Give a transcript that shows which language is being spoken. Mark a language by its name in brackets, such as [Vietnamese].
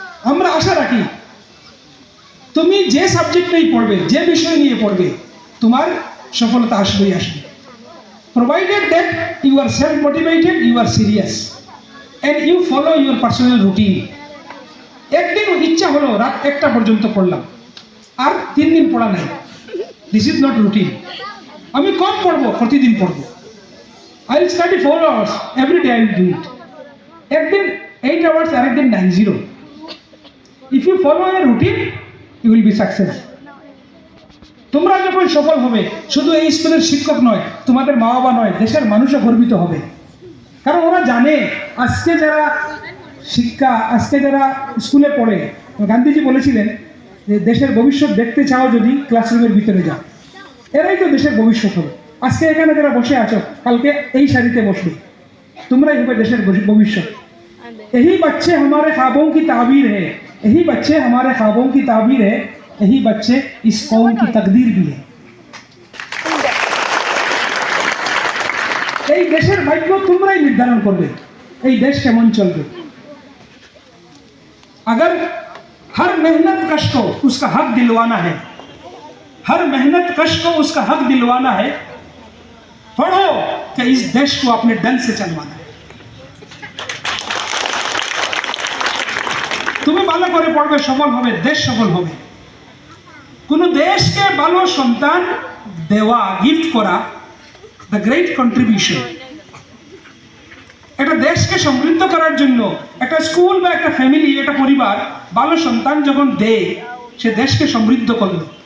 [Bangla] আমরা আশা রাখি তুমি যে সাবজেক্ট নিয়ে পড়বে, যে বিষয় নিয়ে পড়বে, তোমার সফলতা আসবেই আসবে, [English] provided that you are self motivated, you are serious and you follow your personal routine. [Bangla] একদিন ইচ্ছা হলো রাত 1টা পর্যন্ত পড়লাম, আর 3 দিন পড়া নাই, [English] This is not routine. [Bangla] আমি কম পড়বো, প্রতিদিন পড়বো, [English] I will study 4 hours every day, I will do it. [Bangla] একদিন 8 hours, আরেকদিন 90. [English] If you follow a routine, you will be success. [Bangla] তোমরা যখন সফল হবে, শুধু এই স্কুলের শিক্ষক নয়, তোমাদের মা বাবা নয়, দেশের মানুষও গর্বিত হবে। কারণ ওরা জানে আজকে যারা শিক্ষা, আজকে যারা স্কুলে পড়ে, গান্ধীজি বলেছিলেন যে দেশের ভবিষ্যৎ দেখতে চাও যদি ক্লাসরুমের ভিতরে যাও, এরাই তো দেশের ভবিষ্যৎ হবে। আজকে এখানে যারা বসে আছো, কালকে এই সারিতে বসবে, তোমরাই হবে দেশের ভবিষ্যৎ। [Hindi] यही बच्चे हमारे ख्वाबों की ताबीर है, यही बच्चे हमारे ख्वाबों की ताबीर है, यही बच्चे इस कौम की तकदीर भी है। [Bangla] এই দেশের ভাগ্য তোমরাই নির্ধারণ করবে, এই দেশ কেমন চলবে। [Hindi] अगर हर मेहनत कश को उसका हक दिलवाना है, हर मेहनत कश को उसका हक दिलवाना है, पढ़ो कि इस देश को अपने दल से चलवाना है। [Bangla] তুমি ভালো করে পড়বে, সফল হবে, দেশ সফল হবে। কোন দেশকে ভালো সন্তান দেওয়া, গিফট করা, [English] The great contribution. [Bangla] একটা দেশকে সমৃদ্ধ করার জন্য একটা স্কুল বা একটা ফ্যামিলি, একটা পরিবার ভালো সন্তান যখন দেয়, সে দেশকে সমৃদ্ধ করলো।